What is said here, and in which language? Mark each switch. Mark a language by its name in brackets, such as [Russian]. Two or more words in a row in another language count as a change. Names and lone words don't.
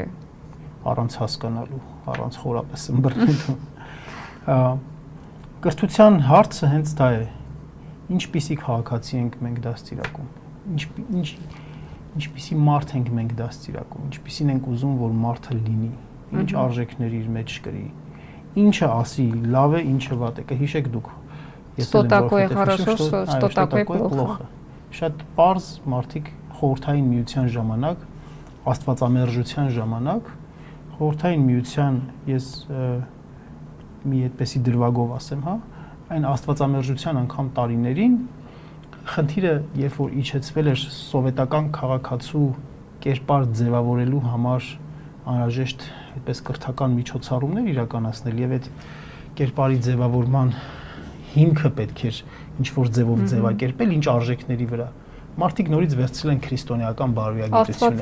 [Armenian] Առանց հասկանալու, առանց խորապես ըմբռնելու։ Կրթության հարցը հենց դա է։ Ինչպիսի քաղաքացի ենք մենք դաստիարակում, ինչպիսի մարդ ենք մենք դաստիարակում, ինչպիսին ենք ուզում, որ մարդը լինի, ինչ արժեքներ իր մեջ կրի, ինչը ասի, լավ է, ինչը վատ է, կհիշեք դուք։ [Russian] Что такое хорошо, что такое плохо։ [Armenian] Շատ պարզ մարդիկ խորհրդային միության ժամանակ, աստվածամերժության ժամանակ, խորհրդային միության ես մի այդպեսի դրվագով ասեմ, հա, այն աստվածամերժության անգամ տարիներին խնդիրը, երբ որ իջեցվել էր սովետական քաղաքացու կերպար ձևավորելու համար անհրաժեշտ այդպես կրթական միջոցառումներ իրականացնել եւ այդ կերպարի ձևավորման հիմքը պետք էր ինչ որ ձևով ձևակերպել, ինչ արժեքների վրա։ Մարդիկ նորից վերցրել են քրիստոնեական բարոյագիտությունը։